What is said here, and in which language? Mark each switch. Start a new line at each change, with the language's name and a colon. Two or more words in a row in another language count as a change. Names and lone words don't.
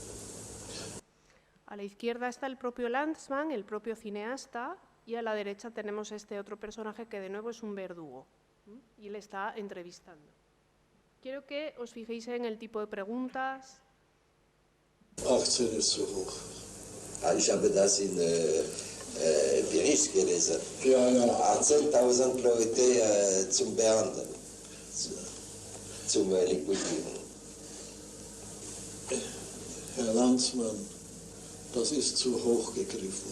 Spanish: A la izquierda está el propio Lanzmann, el propio cineasta, y a la derecha tenemos este otro personaje que de nuevo es un verdugo, y le está entrevistando. Quiero que os fijéis en el tipo de preguntas.
German: 18 ist zu hoch. Ich habe das in Bericht gelesen. Ja, ja. 18.000 Leute zum Beenden, zum Liquidieren. Herr Landsmann, das ist zu hoch gegriffen.